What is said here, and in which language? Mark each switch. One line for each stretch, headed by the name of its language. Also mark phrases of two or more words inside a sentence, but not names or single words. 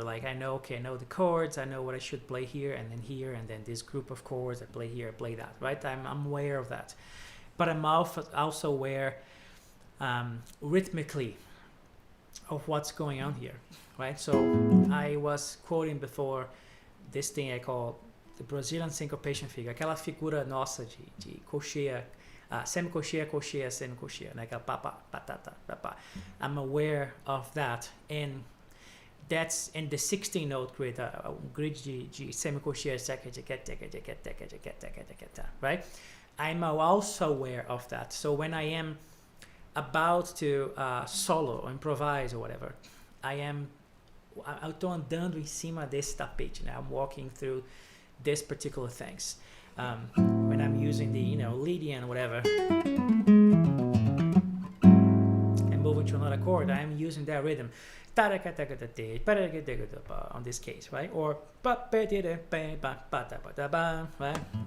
English: Like I know the chords, I know what I should play here, and then this group of chords, I play here, I play that, right? I'm aware of that. But I'm also aware rhythmically of what's going on here, right? So I was quoting before this thing I call the Brazilian syncopation figure,
Portuguese: aquela figura nossa de cocheia, semicocheia, cocheia, semicocheia, né? Aquela papa, patata, papa.
English: I'm aware of that, and that's in the 16-note grid,
Portuguese: grid de semicocheia,
English: right? I'm also aware of that. So when I am about to solo, improvise or whatever,
Portuguese: eu tô andando em cima desse tapete, né?
English: I'm walking through this particular things. When I'm using the, Lydian, whatever, and moving to another chord, I'm using that rhythm. On this case, right? Or, right?